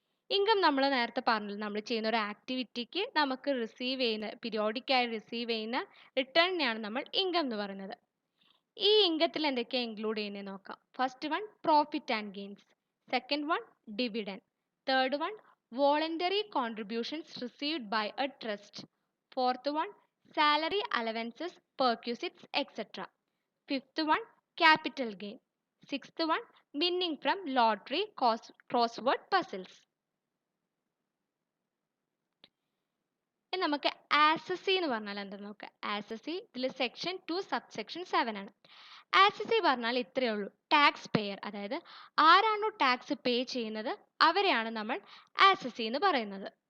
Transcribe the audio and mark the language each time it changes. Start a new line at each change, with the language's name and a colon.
Malayalam: Income നമ്മൾ നേരത്തെ പറഞ്ഞില്ല, നമ്മൾ ചെയ്യുന്ന ഒരു ആക്ടിവിറ്റിക്ക് നമുക്ക് റിസീവ് ചെയ്യുന്ന പീരിയോഡിക്കായി റിസീവ് ചെയ്യുന്ന റിട്ടേണിനെയാണ് നമ്മൾ ഇൻകം എന്ന് പറയുന്നത്. ഈ ഇൻകത്തിൽ എന്തൊക്കെയാണ് ഇൻക്ലൂഡ് ചെയ്യുന്നത് നോക്കാം.
English: First one, profit and gains. Second one, dividend. Third one, voluntary contributions received by a trust. Fourth one, salary allowances, perquisites, etc. Fifth one, capital gain. Sixth one, winning from lottery, crossword puzzles.
Malayalam: ഇനി നമുക്ക് ആസസി എന്ന് പറഞ്ഞാൽ എന്താ നോക്കാം. ആസസി ഇതിൽ section 2 subsection 7 ആണ്. ആസസി പറഞ്ഞാൽ ഇത്രയേ ഉള്ളൂ, ടാക്സ് പെയർ, അതായത് ആരാണോ ടാക്സ് പേ ചെയ്യുന്നത് അവരെയാണ് നമ്മൾ ആസസി എന്ന് പറയുന്നത്.